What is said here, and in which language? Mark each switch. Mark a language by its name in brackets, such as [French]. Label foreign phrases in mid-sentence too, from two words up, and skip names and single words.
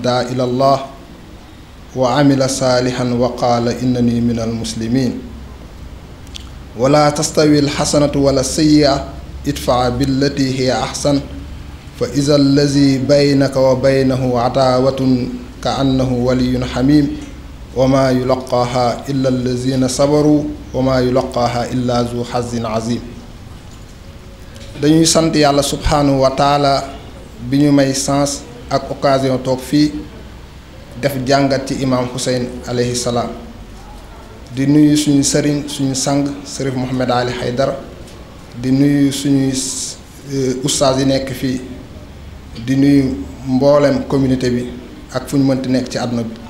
[Arabic] دعا إلى الله وعمل صالحا وقال إنني من المسلمين ولا تستوي الحسنة ولا السيئة ادفع بالتي هي أحسن فإذا الذي بينك وبينه عداوة كأنه ولي حميم وما يلقاها إلا الذين صبروا وما يلقاها إلا ذو حظ عظيم. [Wolof] dañuy sant yàlla [Arabic] سبحانه وتعالى [Wolof] bi ñu may sens ak occasion toog fii def jàngat ci imaam Hussein [Arabic] عليه السلام [Wolof] di nuyu suñu sëriñ suñu sang Sërif Mohamed Ali Haydara di nuyu suñuy ustaas yi nekk fii di nuyu mboolem communauté bi ak fu ñu mënti nekk ci àdduna bi